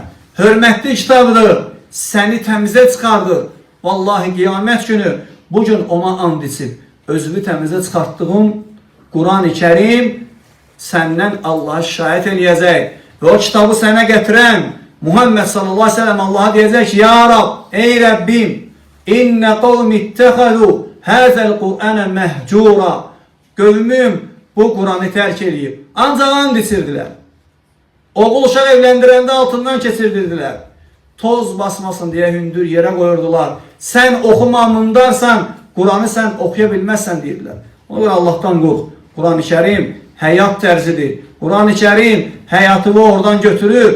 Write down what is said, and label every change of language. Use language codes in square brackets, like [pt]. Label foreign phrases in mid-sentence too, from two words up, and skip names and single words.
[az] Hörmətli kitabdır, səni təmizə çıxardır. Vallahi qiyamət günü bugün ona and içib, özünü təmizə çıxartdığın Quran-ı Kərim səndən Allah'a şahid eləyəcək və o kitabı sənə gətirən Muhammed [ar] صلى الله عليه وسلم [tr] Allah'a diyecek ki, [az] Ya Rab, ey Rabbim, [ar] إن قومي اتخذوا هذا القرآن مهجورا. [az] Qövmüm bu Kur'an'ı tərk edib. Ancaq and içirdilər. Oğul uşaq evləndirəndə altından keçirdirdilər. [tr] Toz basmasın diye [az] hündür yerə qoyurdular. Sən oxumamındarsan, Kur'an'ı sən oxuya bilməzsən deyirlər. Ona görə Allah'tan qorx. Quran-ı Kərim həyat tərzidir. Quran-ı Kərim həyatını oradan götürür.